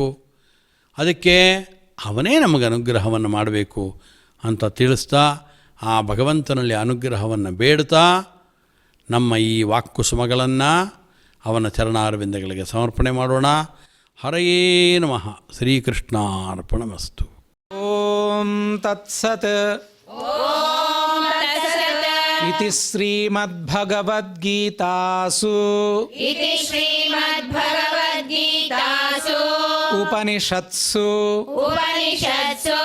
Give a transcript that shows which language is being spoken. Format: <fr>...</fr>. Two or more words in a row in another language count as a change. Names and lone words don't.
<kn>ಅದಕ್ಕೆ ಅವನೇ ನಮಗೆ ಅನುಗ್ರಹವನ್ನು ಮಾಡಬೇಕು ಅಂತ ತಿಳಿಸ್ತಾ ಆ ಭಗವಂತನಲ್ಲಿ ಅನುಗ್ರಹವನ್ನು ಬೇಡ್ತಾ ನಮ್ಮ ಈ ವಾಕ್ಕುಸುಮಗಳನ್ನು ಅವನ ಚರಣಾರವಿಂದಗಳಿಗೆ ಸಮರ್ಪಣೆ ಮಾಡೋಣ.</kn> <sa>ಹರಯೇ ನಮಃ. ಶ್ರೀಕೃಷ್ಣಾರ್ಪಣಮಸ್ತು. ಓಂ ತತ್ಸತ್ ಇತಿ ಶ್ರೀಮದ್ಭಗವದ್ಗೀತಾಸು इति श्रीमद्भगवद्गीतासु ಉಪನಿಷತ್ಸು उपनिषत्सु</sa>